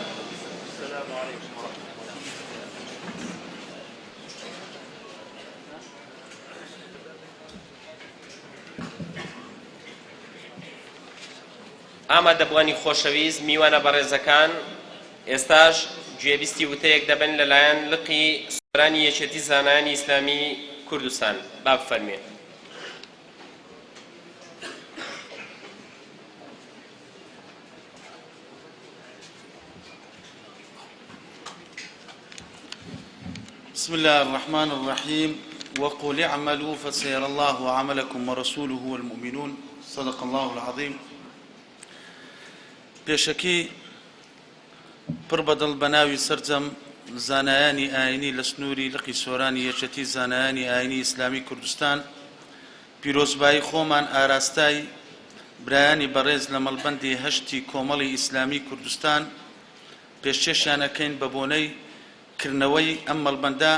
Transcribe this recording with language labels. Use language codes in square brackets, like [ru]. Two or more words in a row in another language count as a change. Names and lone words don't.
[ckb] ئامادەبوانی خۆشەویست میوانە بەڕێزەکان، ئێستاش گوێبیستی وتەیەک دەبن لەلایەن لقی سەرانی یەکێتی زانایانی ئیسلامی کوردستان. با بفەرمێن. [ar] بسم الله الرحمن الرحيم وقل اعملوا فسيرى الله عملكم ورسوله والمؤمنون صدق الله العظيم. [ckb] پێشەکی پڕ بەدڵ بەناوی سەرجەم زانایانی ئاینی لە سنووری لقی سۆرانی یەکێتی زانایانی ئاینی ئیسلامی کوردستان، پیرۆزبایی خۆمان ئاراستای برایانی بەڕێز لە مەڵبەندی هەشتی کۆمەڵی ئیسلامی کوردستان پێشکەشیانەکەین بە بۆنەی کردنەوەی ئەم مەڵبەندە.